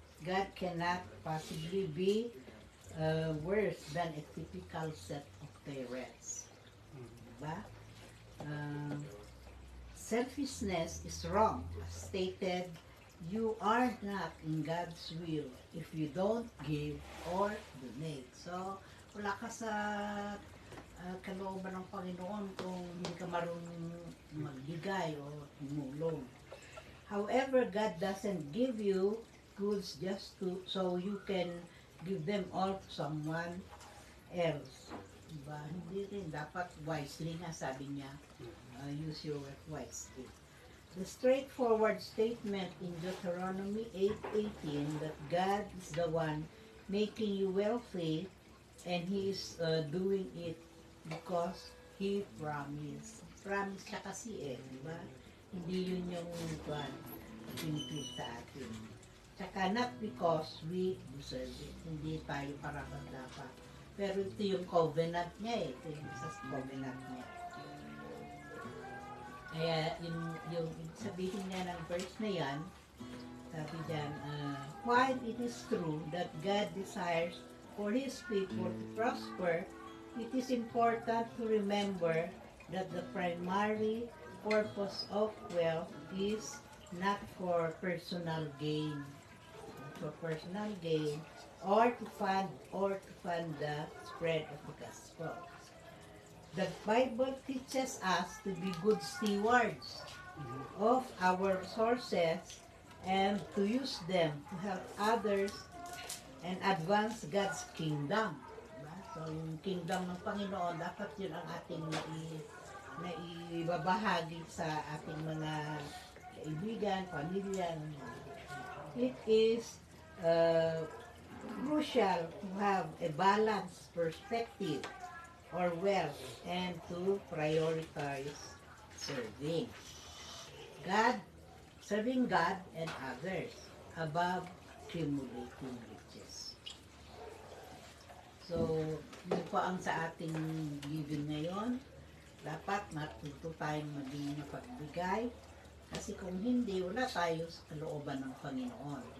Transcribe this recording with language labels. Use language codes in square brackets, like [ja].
[en] God cannot possibly be worse than a typical set of parents. Diba? Selfishness is wrong. As stated, you are not in God's will if you don't give or donate. [tl] So, wala ka sa kalooban ng Panginoon kung hindi ka marunong magbigay o tumulong. [en] However, God doesn't give you goods just so you can give them all to someone else. [tl] Diba? Hindi rin. Dapat wisely nga, sabi niya. [en] Use your wealth wisely. The straightforward statement in Deuteronomy 8:18 that God is the one making you wealthy and He is doing it because He promised. [tl] Promise siya kasi diba? Hindi yun yung pinipil sa atin. [en] Tsaka not because we deserve it. [tl] Hindi tayo parapat-dapat. Pero ito yung covenant niya Ito yung sa covenant niya. Kaya yung sabihin niya ng verse na yan, sabi diyan, [en] while it is true that God desires for His people to prosper, it is important to remember that the primary purpose of wealth is not for personal gain. For personal gain or to fund the spread of the gospel. The Bible teaches us to be good stewards of our resources and to use them to help others and advance God's kingdom. [tl] Diba? So, yung kingdom ng Panginoon, dapat yun ang ating naibabahagi sa ating mga kaibigan, pamilya. [en] It is crucial to have a balanced perspective or wealth and to prioritize serving God and others above accumulating riches. [tl] So, yun po ang sa ating giving ngayon. Dapat matuto tayong maging mapagbigay kasi kung hindi, wala tayo sa kalooban ng Panginoon.